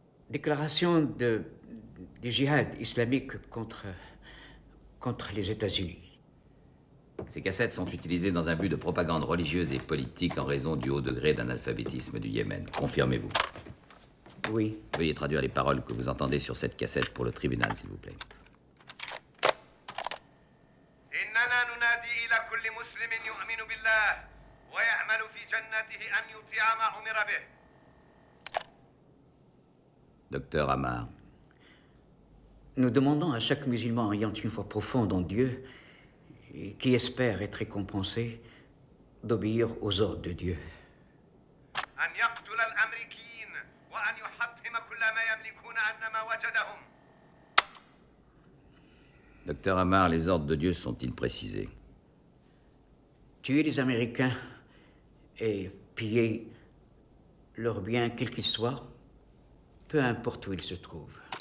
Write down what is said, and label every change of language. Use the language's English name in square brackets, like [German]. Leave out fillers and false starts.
[French] Déclaration du djihad islamique contre les États-Unis. Ces cassettes sont utilisées dans un but de propagande religieuse et politique en raison du haut degré d'analphabétisme du Yémen. Confirmez-vous? Oui. Veuillez traduire les paroles que vous entendez sur cette cassette pour le tribunal, s'il vous plaît. [Arabic] إننا ننادي إلى كل مسلم يؤمن بالله ويعمل في جنته أن يطيع ما أمر به. [French] Docteur Amar. Nous demandons à chaque musulman ayant une foi profonde en Dieu et qui espère être récompensé d'obéir aux ordres de Dieu. [Arabic] أن يقتل الأمريكيين وأن يحطم كل ما يملكون أنما وجدهم. [French] Docteur Amar, les ordres de Dieu sont-ils précisés? Tuer les Américains et piller leurs biens, quels qu'ils soient, peu importe où ils se trouvent.